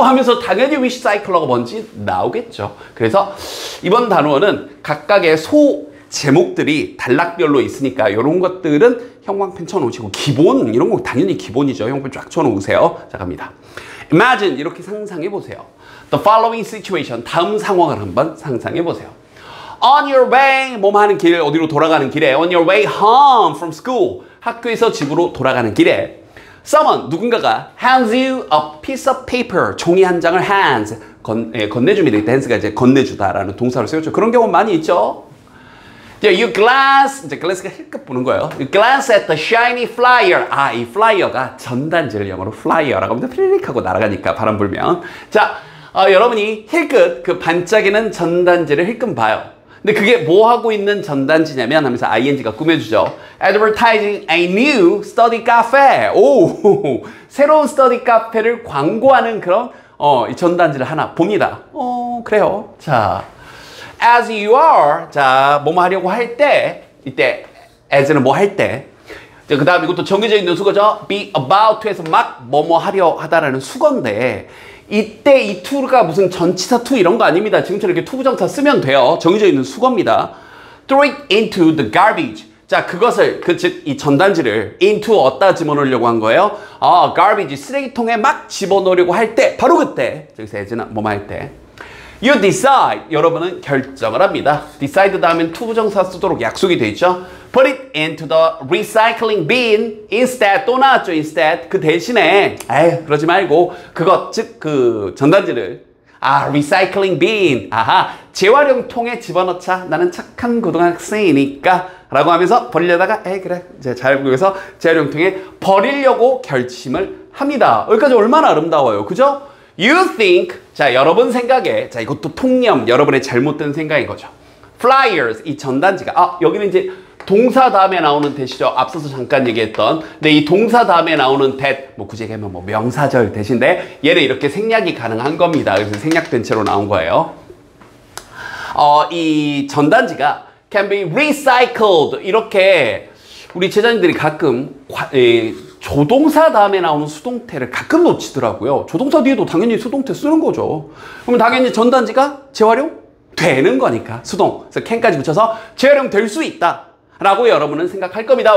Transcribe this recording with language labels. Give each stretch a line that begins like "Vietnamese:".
Korean: 하면서 당연히 wish cycler가 뭔지 나오겠죠. 그래서 이번 단원은 각각의 제목들이 단락별로 있으니까 이런 것들은 형광펜 쳐놓으시고 기본 이런 거 당연히 기본이죠. 형광펜 쫙 쳐놓으세요. 자, 갑니다. Imagine 이렇게 상상해 보세요.
English: The following situation,
Korean: 다음 상황을 한번 상상해 보세요.
English: On your way,
Korean: 뭐뭐 하는 길, 어디로 돌아가는 길에
English: On your way home from school,
Korean: 학교에서 집으로 돌아가는 길에
English: Someone,
Korean: 누군가가
English: hands you a piece of paper,
Korean: 종이 한 장을
English: hands,
Korean: 건네줍니다. 이때 hands가 이제 건네주다라는 동사를 쓰였죠. 그런 경우 많이 있죠.
English: You glance,
Korean: 이제 glancega 힐끗 보는 거예요.
English: You glance at the shiny flyer.
Korean: 이 flyer가 전단지를 영어로 flyer라고 합니다. 피리릭 하고 날아가니까 바람 불면. 자, 여러분이 힐끗 그 반짝이는 전단지를 힐끗 봐요. 근데 그게 뭐 하고 있는 전단지냐면 하면서 ing가 꾸며주죠.
English: Advertising a new study cafe.
Korean: 새로운 스터디 카페를 광고하는 그런 이 전단지를 하나 봅니다. 그래요. 자.
English: As you are,
Korean: 자, 뭐뭐 하려고 할 때, 이때 as는 뭐 할 때, 그 다음 이것도 정해져 있는 수거죠. be about to에서 막 뭐뭐 하려 하다라는 수거인데, 이때 이 to가 무슨 전치사 to 이런 거 아닙니다. 지금처럼 이렇게 투부정사 쓰면 돼요. 정해져 있는 수거입니다.
English: Throw it into the garbage.
Korean: 자, 그것을, 즉, 이 전단지를 into 어디다 집어넣으려고 한 거예요? garbage, 쓰레기통에 막 집어넣으려고 할 때, 바로 그때, 여기서 as는 뭐뭐 할 때.
English: You decide.
Korean: 여러분은 결정을 합니다. decide 다음엔 투부정사 쓰도록 약속이 돼 있죠.
English: Put it into the recycling bin instead.
Korean: 또 나왔죠. instead. 그 대신에 그러지 말고 그것 즉 그 전단지를 recycling bin. 재활용통에 집어넣자. 나는 착한 고등학생이니까 라고 하면서 버리려다가 그래 이제 잘 구해서 재활용통에 버리려고 결심을 합니다. 여기까지 얼마나 아름다워요. 그죠?
English: You think,
Korean: 자, 여러분 생각에, 자, 이것도 통념, 여러분의 잘못된 생각인 거죠. Flyers, 이 전단지가, 여기는 이제 동사 다음에 나오는 대시죠. 앞서서 잠깐 얘기했던. 근데 이 동사 다음에 나오는 that, 뭐 굳이 얘기하면 뭐 명사절 대신데, 얘는 이렇게 생략이 가능한 겁니다. 그래서 생략된 채로 나온 거예요. 이 전단지가
English: can be recycled.
Korean: 이렇게 우리 제자님들이 가끔, 조동사 다음에 나오는 수동태를 가끔 놓치더라고요. 조동사 뒤에도 당연히 수동태 쓰는 거죠. 그러면 당연히 전단지가 재활용 되는 거니까 수동. 그래서 can까지 붙여서 재활용 될 수 있다 라고 여러분은 생각할 겁니다.